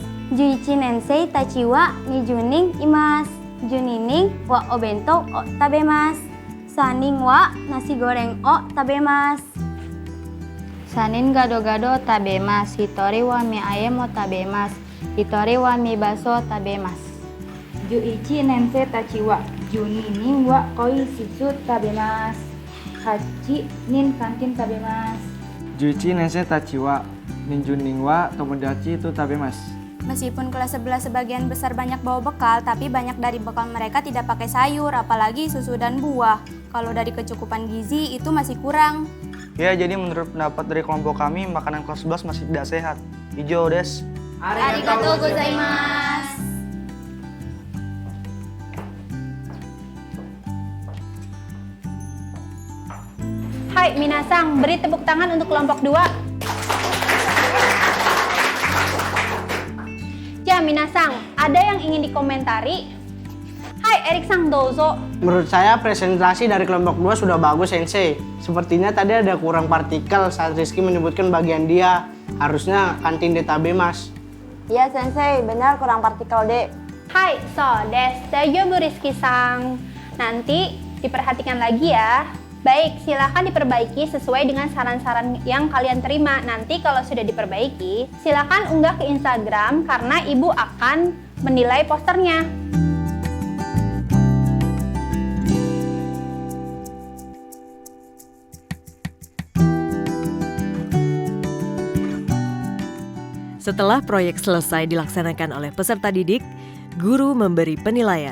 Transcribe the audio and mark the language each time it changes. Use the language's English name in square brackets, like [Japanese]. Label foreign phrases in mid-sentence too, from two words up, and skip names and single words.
[Japanese] 11 年生たちは20人います。12人はお弁当を食べます。3人はnasi gorengを食べます。3人gado-gado 食べます。1人はmie ayam を食べます。1人はmie baso を食べます。 11年生たちは12人はkoi susu 食べます。8人kantin 食べます。 11年生たちは20人は友達と食べます。 [Indonesian] Meskipun kelas 11 sebagian besar banyak bawa bekal, tapi banyak dari bekal mereka tidak pakai sayur, apalagi susu dan buah. Kalau dari kecukupan gizi itu masih kurang. Ya, jadi menurut pendapat dari kelompok kami, makanan kelas 11 masih tidak sehat. Hijau, [Japanese] des. ありがとうございます. [Indonesian] Hai minasang, beri tepuk tangan untuk kelompok 2. Ya minasang, ada yang ingin dikomentari? Hai Erik-sang dozo. Menurut saya presentasi dari kelompok 2 sudah bagus Sensei. Sepertinya tadi ada kurang partikel saat Rizky menyebutkan bagian dia. Harusnya kantin detabemas. Iya Sensei, benar kurang partikel deh. [Japanese] Hai, そうです大丈夫Rizkyさん. [Indonesian] Nanti diperhatikan lagi ya. Baik, silakan diperbaiki sesuai dengan saran-saran yang kalian terima. Nanti kalau sudah diperbaiki, silakan unggah ke Instagram karena ibu akan menilai posternya. Setelah proyek selesai dilaksanakan oleh peserta didik, guru memberi penilaian.